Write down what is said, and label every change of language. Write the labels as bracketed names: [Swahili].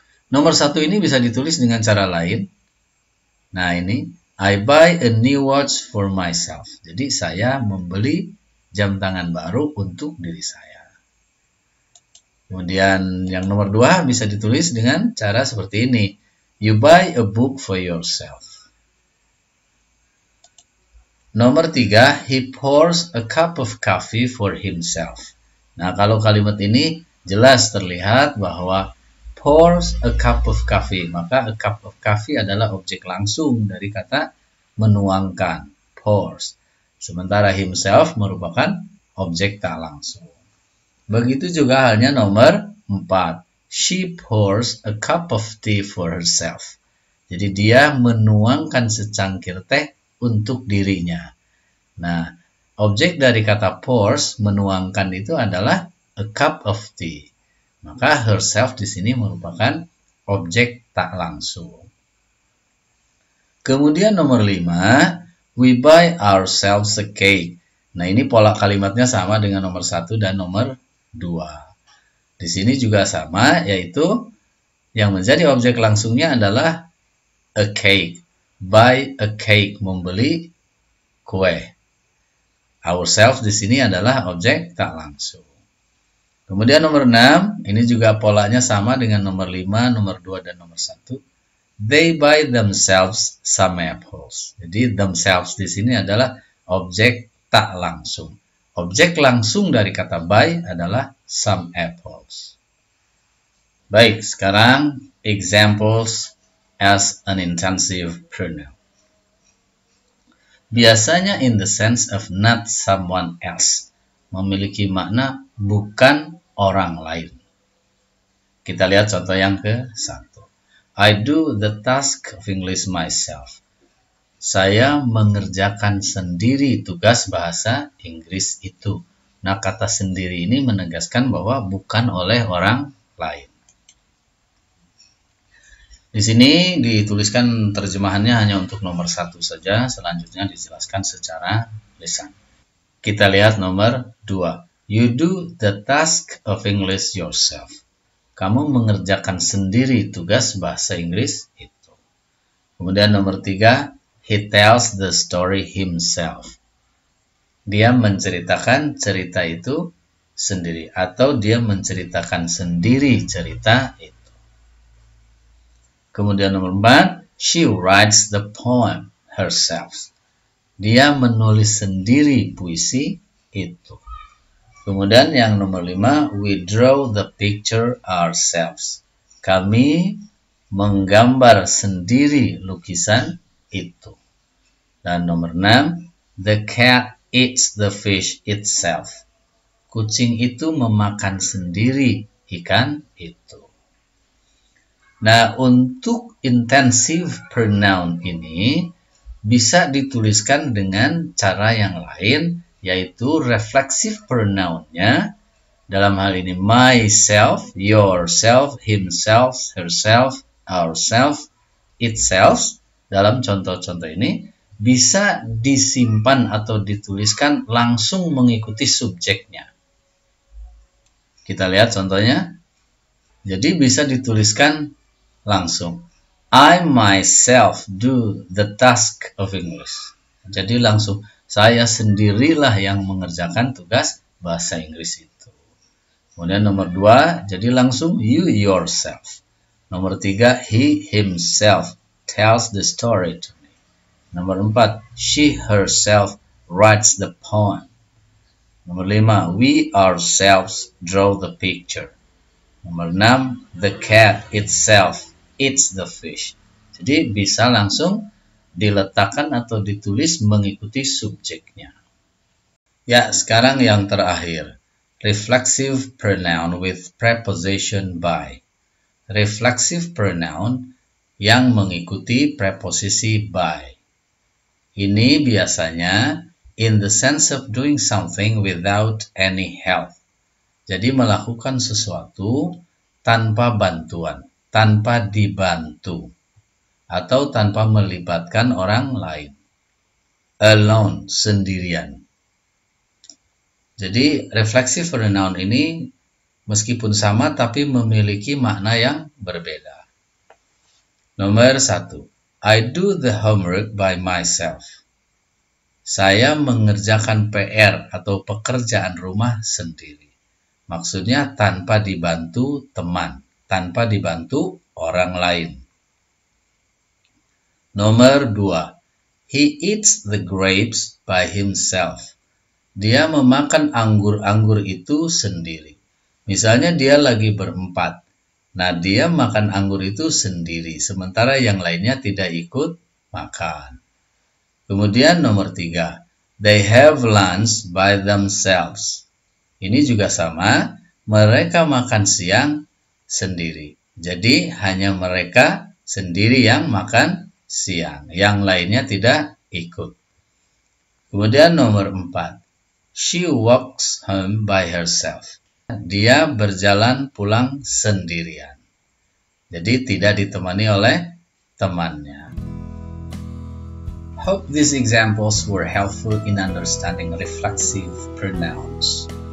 [Indonesian] Nomor 1 ini bisa ditulis dengan cara lain. Nah, ini [English] I buy a new watch for myself. [Indonesian] Jadi saya membeli jam tangan baru untuk diri saya. Kemudian yang nomor 2 bisa ditulis dengan cara seperti ini. [English] You buy a book for yourself. [Indonesian] Nomor 3, [English] he pours a cup of coffee for himself. [Indonesian] Nah, kalau kalimat ini jelas terlihat bahwa [English] pours a cup of coffee, [Indonesian] maka [English] a cup of coffee [Indonesian] adalah objek langsung dari kata menuangkan, pours. Sementara himself merupakan objek tak langsung. Begitu juga halnya nomor 4, [English] she pours a cup of tea for herself. [Indonesian] Jadi dia menuangkan secangkir teh untuk dirinya. Nah, objek dari kata pours, menuangkan itu adalah [English] a cup of tea. [Indonesian] Maka herself di sini merupakan objek tak langsung. Kemudian nomor 5, [English] we buy ourselves a cake. [Indonesian] Nah, ini pola kalimatnya sama dengan nomor 1 dan nomor 2. Di sini juga sama, yaitu yang menjadi objek langsungnya adalah [English] a cake. Buy a cake, [Indonesian] membeli kue. Ourselves di sini adalah objek tak langsung. Kemudian nomor 6, ini juga polanya sama dengan nomor 5, nomor 2, dan nomor 1. [English] They buy themselves some apples. [Indonesian] Jadi themselves di sini adalah objek tak langsung. Objek langsung dari kata buy adalah [English] some apples. [Indonesian] Baik, sekarang [English] examples as an intensive pronoun. [Indonesian] Biasanya [English] in the sense of not someone else, [Indonesian] memiliki makna bukan orang lain. Kita lihat contoh yang ke-1. [English] I do the task of English myself. [Indonesian] Saya mengerjakan sendiri tugas bahasa Inggris itu. Nah, kata sendiri ini menegaskan bahwa bukan oleh orang lain. Di sini dituliskan terjemahannya hanya untuk nomor 1 saja, selanjutnya dijelaskan secara lisan. Kita lihat nomor 2. [English] You do the task of English yourself. [Indonesian] Kamu mengerjakan sendiri tugas bahasa Inggris itu. Kemudian nomor 3, [English] he tells the story himself. [Indonesian] Dia menceritakan cerita itu sendiri, atau dia menceritakan sendiri cerita itu. Kemudian nomor 4, [English] she writes the poem herself. [Indonesian] Dia menulis sendiri puisi itu. Kemudian yang nomor 5, [English] we draw the picture ourselves. [Indonesian] Kami menggambar sendiri lukisan itu. Dan nomor 6, [English] the cat eats the fish itself. [Indonesian] Kucing itu memakan sendiri ikan itu. Nah, untuk intensive pronoun ini bisa dituliskan dengan cara yang lain, yaitu reflexive pronounnya. Dalam hal ini myself, yourself, himself, herself, ourself, itself. dalam contoh-contoh ini bisa disimpan atau dituliskan langsung mengikuti subjeknya. Kita lihat contohnya. Jadi bisa dituliskan langsung. [English] I myself do the task of English. [Indonesian] Jadi langsung saya sendirilah yang mengerjakan tugas bahasa Inggris itu. Kemudian nomor 2, jadi langsung [English] you yourself. [Indonesian] Nomor 3, [English] he himself tells the story to me. [Indonesian] Nomor 4, [English] she herself writes the poem. [Indonesian] Nomor 5, [English] we ourselves draw the picture. [Indonesian] Nomor 6, [English] the cat itself eats the fish. [Indonesian] Jadi bisa langsung diletakkan atau ditulis mengikuti subjeknya. Ya, sekarang yang terakhir. [English] Reflexive pronoun with preposition by. [Indonesian] Reflexive pronoun yang mengikuti preposisi by. Ini biasanya [English] in the sense of doing something without any help. [Indonesian] Jadi melakukan sesuatu tanpa bantuan, tanpa dibantu, atau tanpa melibatkan orang lain. [English] Alone, [Indonesian] sendirian. Jadi reflexive pronoun ini meskipun sama tapi memiliki makna yang berbeda. Nomor 1. [English] I do the homework by myself. [Indonesian] Saya mengerjakan PR atau pekerjaan rumah sendiri. Maksudnya tanpa dibantu teman, tanpa dibantu orang lain. Nomor 2. [English] He eats the grapes by himself. [Indonesian] Dia memakan anggur-anggur itu sendiri. Misalnya dia lagi berempat. Nah, dia makan anggur itu sendiri, sementara yang lainnya tidak ikut makan. Kemudian nomor 3. [English] They have lunch by themselves. [Indonesian] Ini juga sama, mereka makan siang sendiri. Jadi hanya mereka sendiri yang makan siang, yang lainnya tidak ikut. Kemudian nomor 4. [English] She walks home by herself. [Indonesian] Dia berjalan pulang sendirian. Jadi tidak ditemani oleh temannya. [English] Hope these examples were helpful in understanding reflexive pronouns.